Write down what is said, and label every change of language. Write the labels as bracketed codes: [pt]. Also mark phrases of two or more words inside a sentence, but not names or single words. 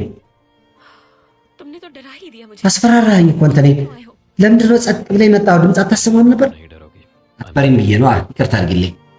[hi] तुमने तो डरा ही दिया मुझे [am] አስፈራራኝ እኮ አንተ ነኝ። [hi] क्यों आए हो [am] ለምንድን ነው ጸጥ ብለህ የመጣው? ድምፅ አታሰማም ነበር? [hi] नहीं डरोगी [am] አትፈሪም ብዬ ነው። ይቅርታ አድርግልኝ።